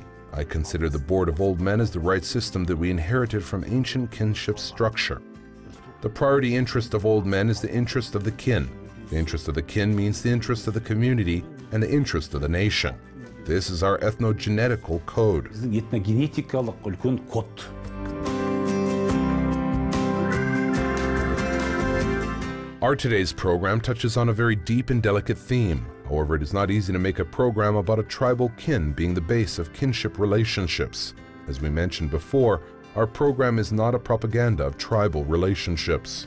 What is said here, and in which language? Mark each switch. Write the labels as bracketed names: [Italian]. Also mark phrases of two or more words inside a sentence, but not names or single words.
[English] I consider the board of old men as the right system that we inherited from ancient kinship structure. The priority interest of old men is the interest of the kin. The interest of the kin means the interest of the community and the interest of the nation. This is our ethnogenetical code. [Kazakh] Этногенетикалық үлкен код. [English] Our today's program touches on a very deep and delicate theme. However, it is not easy to make a program about a tribal kin being the base of kinship relationships. As we mentioned before, our program is not a propaganda of tribal relationships.